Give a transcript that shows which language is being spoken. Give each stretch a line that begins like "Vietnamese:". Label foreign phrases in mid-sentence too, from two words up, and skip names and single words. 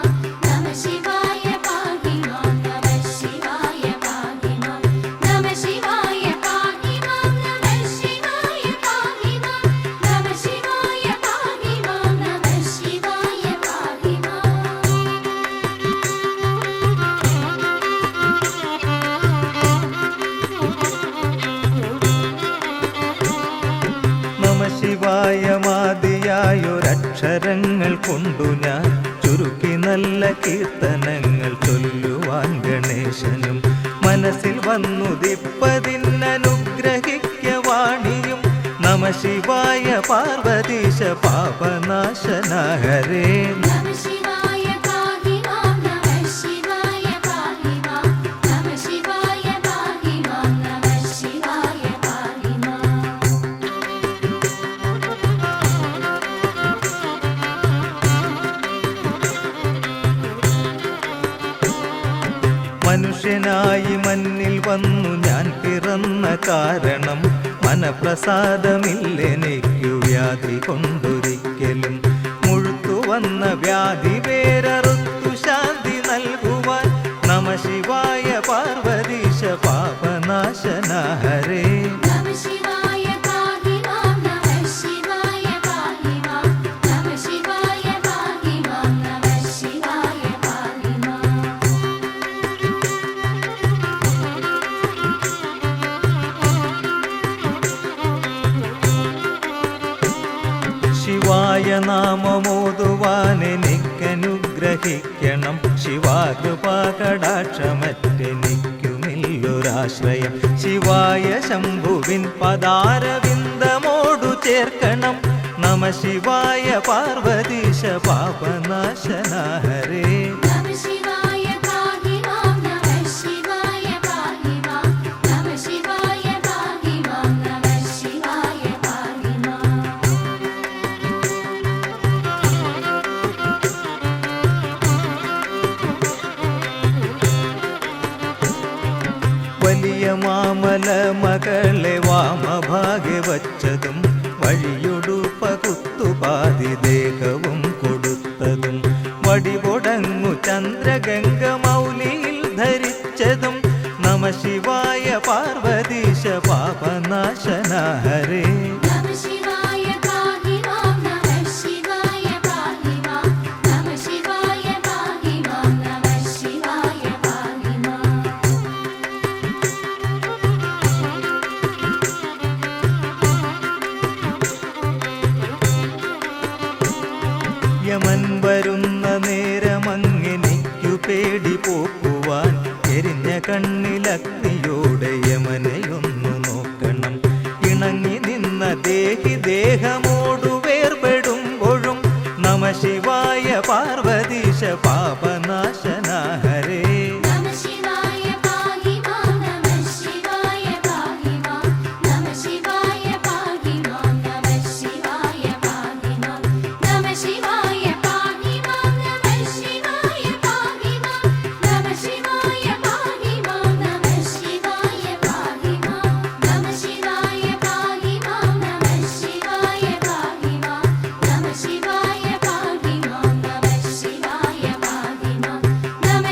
Sanskrit: नमः शिवाय पाहि मां नमः शिवाय पाहि मां नमः शिवाय पाहि मां नमः शिवाय पाहि मां नमः शिवाय पाहि मां नमः शिवाय पाहि मां
Malayalam: നമ ശിവായമാദിയായൊരക്ഷരങ്ങൾ കൊണ്ടു ഞാൻ ചുരുക്കി നല്ല കീർത്തനങ്ങൾ ചൊല്ലുവാൻ ഗണേശനും മനസ്സിൽ വന്നുദിപ്പതിന്നനുഗ്രഹിക്ക വാണിയും. നമ ശിവായ പാർവതീശ പാപനാശന ഹരേ.
Sanskrit: नमः शिवाय पाहि मां नमः शिवाय पाहि मां नमः शिवाय पाहि मां नमः शिवाय पाहि मां
Malayalam: മനുഷ്യനായി മണ്ണിൽ വന്നു ഞാൻ പിറന്ന കാരണം മനപ്രസാദമില്ലെനിക്കു വ്യാധി കൊണ്ടൊരിക്കലും. മുഴുത്തു വന്ന വ്യാധി വേരറുത്തു ശാന്തി നൽകുവാൻ. നമ ശിവായ പാർവതീശ പാപനാശന ഹരേ.
Sanskrit: नमः शिवाय पाहि मां नमः शिवाय पाहि मां नमः शिवाय पाहि मां नमः शिवाय पाहि मां
Malayalam: ശിവായ നാമമോതുവാൻ എനിക്കനുഗ്രഹിക്കണം. ശിവാകൃപാകടാക്ഷമറ്റെനിക്കുമില്ലൊരാശ്രയം. ശിവായ ശംഭുവിൻ പദാരവിന്ദമോടു ചേർക്കണം. നമ ശിവായ പാർവതീശ പാപനാശന ഹരേ.
Sanskrit: नमः शिवाय पाहि मां नमः शिवाय पाहि मां नमः शिवाय पाहि मां नमः शिवाय पाहि मां
Malayalam: വലിയ മാമല മകളെ വാമഭാഗ്യ വച്ചതും വഴിയൊടു പകുത്തുപാതി ദേഹവും കൊടുത്തതും വടിപൊടങ്ങു ചന്ദ്രഗംഗ മൗലിയിൽ ധരിച്ചതും. നമ ശിവായ പാർവതീശ പാപനാശന ഹരേ.
Sanskrit: नमः शिवाय पाहि मां नमः शिवाय पाहि मां नमः शिवाय पाहि मां नमः शिवाय पाहि मां
Malayalam: യമൻ വരുന്ന നേരമങ്ങെനിക്കു പേടി പോക്കുവാൻ എരിഞ്ഞ കണ്ണിലഗ്നിയോടെ യമനെയൊന്നു നോക്കണം. ഇണങ്ങി നിന്ന ദേഹി ദേഹമോടു വേർപെടുമ്പോഴും നമ ശിവായ പാർവതീശ പാപനാശന ഹരേ.
Sanskrit: नमः शिवाय पाहि मां नमः शिवाय पाहि मां नमः शिवाय पाहि मां नमः शिवाय पाहि मां नमः शिवाय पाहि मां नमः शिवाय पाहि मां नमः शिवाय पाहि मां नमः शिवाय पाहि मां नमः शिवाय पाहि मां नमः शिवाय पाहि मां नमः शिवाय पाहि मां नमः शिवाय पाहि मां